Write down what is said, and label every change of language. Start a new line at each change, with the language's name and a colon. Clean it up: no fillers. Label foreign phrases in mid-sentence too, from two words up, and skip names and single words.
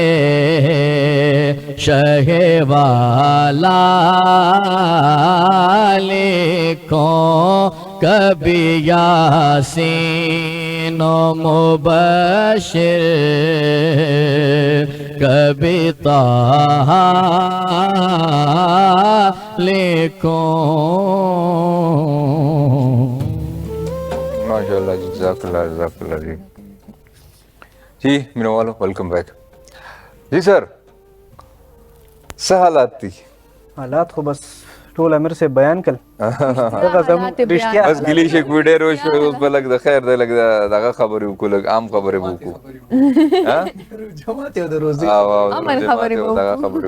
Urdu: شہ والا لکھوں کبھی یاسین و مبشر کبھی طٰہٰ لکھوں.
Arabic: ماشاء اللہ جزاک اللہ
Pashto: جی مینو والو
English: welcome back.
Pashto: جی سر څه حالات دي؟ حالات خو بس ټول امیر سے بیان کړل. بس ګیلې شکوې ډېر وشوې اوس به لږ د خیر دی لږ دغه خبرې وکړو لږ عام خبرې به وکړو. جماعت یو د روزي امن خبرې به وکړو.